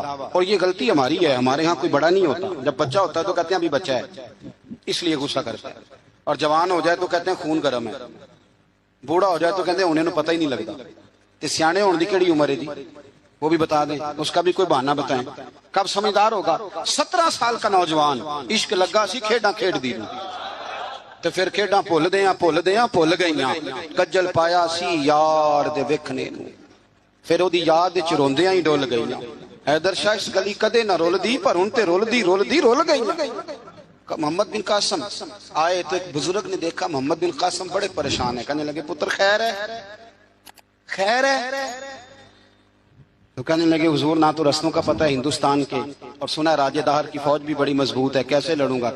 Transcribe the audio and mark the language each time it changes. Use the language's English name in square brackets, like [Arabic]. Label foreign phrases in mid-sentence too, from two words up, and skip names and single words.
[Urdu] اور یہ غلطی ہماری ہے، ہمارے ہاں کوئی بڑا نہیں ہوتا، جب بچہ ہوتا ہے تو کہتے ہیں ابھی بچہ ہے، اس لیے غصہ کرتا ہے، اور جوان ہو جائے تو کہتے ہیں خون گرم ہے، بوڑھا ہو جائے تو کہتے ہیں انہیں پتہ ہی نہیں لگتا۔ [Punjabi] تے سیانے ہونے دی کیڑی عمر ہے جی، [Urdu] وہ بھی بتا دیں، اس کا بھی کوئی بہانہ بتائیں، کب سمجھدار ہوگا؟ [Punjabi] 17 [Urdu] سال کا نوجوان، [Punjabi] عشق لگا سی کھیڈاں کھیڈ دی، تو پھر کھیڈاں بھول گئیاں، کجل پایا سی یار دے ویکھنے نوں، پھر وہ دی یاد وچ روندیاں ہی ڈول گئیاں۔ حیدر شاہ اس گلی کدے نہ رول دی، پر ہن تے رول گئیاں۔ [Urdu] محمد بن قاسم آئے تو ایک بزرگ نے دیکھا محمد بن قاسم بڑے پریشان ہے، کہنے لگے [Punjabi] پتر خیر ہے؟ [Urdu] تو کہنے لگے حضور نہ تو رستوں کا پتہ ہے ہندوستان کے، اور سنا راجہ دہر کی فوج بھی بڑی مضبوط ہے، کیسے لڑوں گا؟